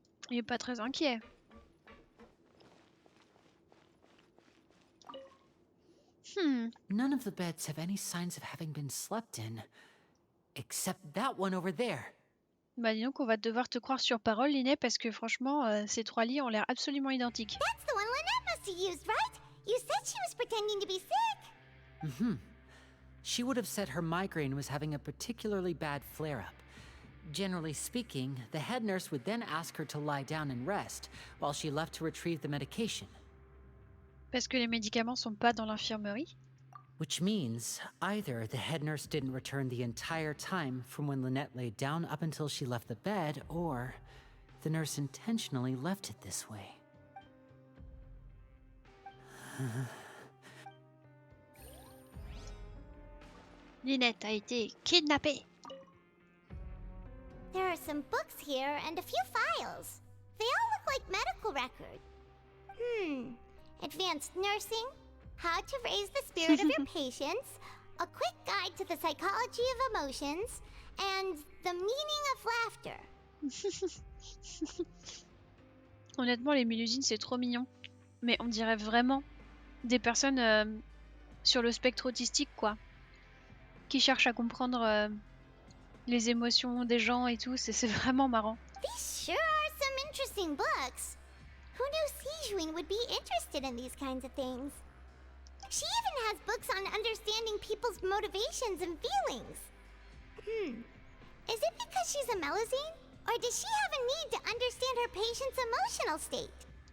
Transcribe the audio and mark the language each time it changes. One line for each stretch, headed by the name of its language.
French: Il est pas très inquiet.
English: None of the beds have any signs of having been slept in. Except that one over there.
French: Bah dis donc, on va devoir te croire sur parole, Linet, parce que franchement, ces 3 lits ont l'air absolument identiques.
English: That's the one Lynette must have used, right? You said she was pretending to be sick. She would have said her migraine was having a particularly bad flare-up. Generally speaking, the head nurse would then ask her to lie down and rest, while she left to retrieve the medication.
French: Parce que les médicaments sont pas dans l'infirmerie?
English: Which means either the head nurse didn't return the entire time from when Lynette laid down up until she left the bed, or the nurse intentionally left it this way.
French: Lynette a été kidnappée.
English: There are some books here and a few files. They all look like medical record. Advanced nursing, how to raise the spirit of your patients, a quick guide to the psychology of emotions, and the meaning of laughter.
French: Honnêtement, les Mélusines, c'est trop mignon. Mais on dirait vraiment des personnes sur le spectre autistique, quoi. Qui cherchent à comprendre les émotions des gens et tout. C'est vraiment marrant.
English: These sure are some interesting books. Who knew Sigewinne would be interested in these kinds of things? She even has books on understanding people's motivations and feelings. Is it because she's a Melazine? Or does she have a need to understand her patient's emotional state?